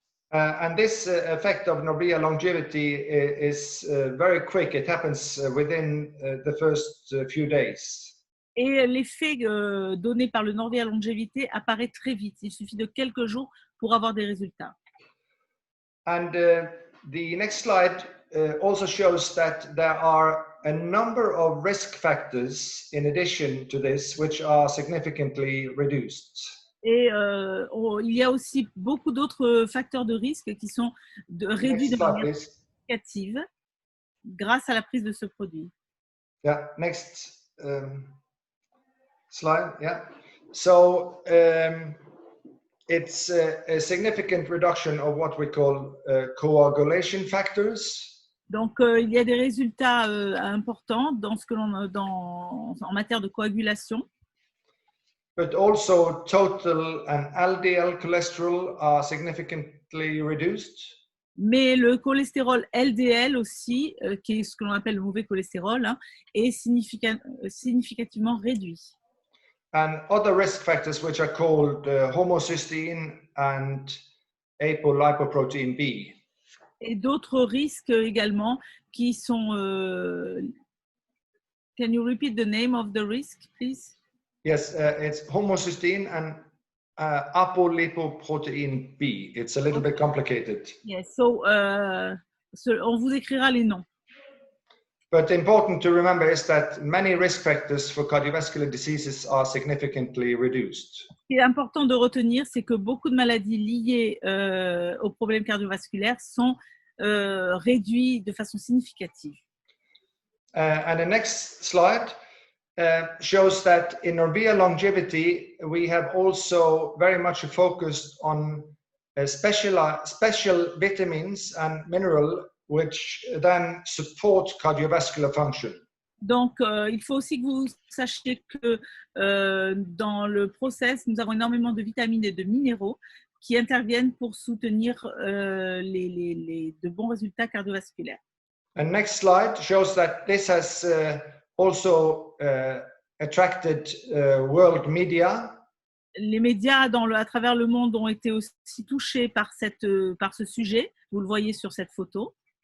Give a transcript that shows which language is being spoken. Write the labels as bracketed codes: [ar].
[en] And this effect of Norbia longevity is very quick. It happens within the first few days. [fr] Et l'effet donné par le Norvia longévité apparaît très vite. Il suffit de quelques jours pour avoir des résultats. [en] And the next slide also shows that there are a number of risk factors in addition to this, which are significantly reduced. [fr] Et il y a aussi beaucoup d'autres facteurs de risque qui sont réduits de manière significative grâce à la prise de ce produit. [en] Yeah, next slide. Yeah. So it's a significant reduction of what we call coagulation factors. [fr] Donc, il y a des résultats importants dans ce que en matière de coagulation. [en] But also total and LDL cholesterol are significantly reduced. [fr] Mais le cholestérol LDL aussi, qui est ce que l'on appelle le mauvais cholestérol, hein, est significativement réduit. [en] And other risk factors which are called homocysteine and apolipoprotein B. [fr] Et d'autres risques également qui sont... [en] Can you repeat the name of the risk, please? Yes, it's homocysteine and apolipoprotein B. It's a little bit complicated. Yes, so [fr] on vous écrira les noms. [en] But important to remember is that many risk factors for cardiovascular diseases are significantly reduced. [fr] Ce qui est important de retenir, c'est que beaucoup de maladies liées aux problèmes cardiovasculaires sont réduites de façon significative. [en] And the next slide shows that in Orbea longevity, we have also very much focused on special vitamins and minerals which then support cardiovascular function. [fr] Donc, il faut aussi que vous sachiez que dans le process, nous avons énormément de vitamines et de minéraux qui interviennent pour soutenir de bons résultats cardiovasculaires. [en] And next slide shows that this has also attracted world media. [fr] Les médias à travers le monde ont été aussi touchés par ce sujet. Vous le voyez sur cette photo.